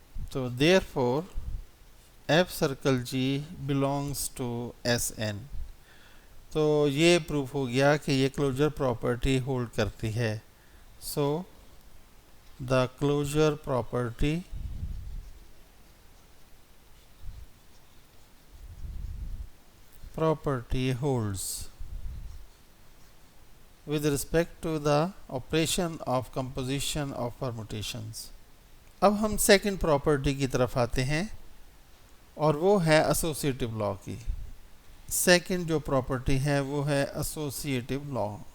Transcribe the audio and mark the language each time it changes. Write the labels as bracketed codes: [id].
[en] تو therefore F circle G belongs to S N. [ur] تو یہ پروف ہو گیا کہ یہ کلوجر پراپرٹی ہولڈ کرتی ہے. [en] So the closure property holds with respect to the operation of composition of permutations. [ur] اب ہم سیکنڈ پراپرٹی کی طرف آتے ہیں، اور وہ ہے ایسوسیٹیو لا کی. سیکنڈ جو پراپرٹی ہے وہ ہے ایسوسیٹیو لا.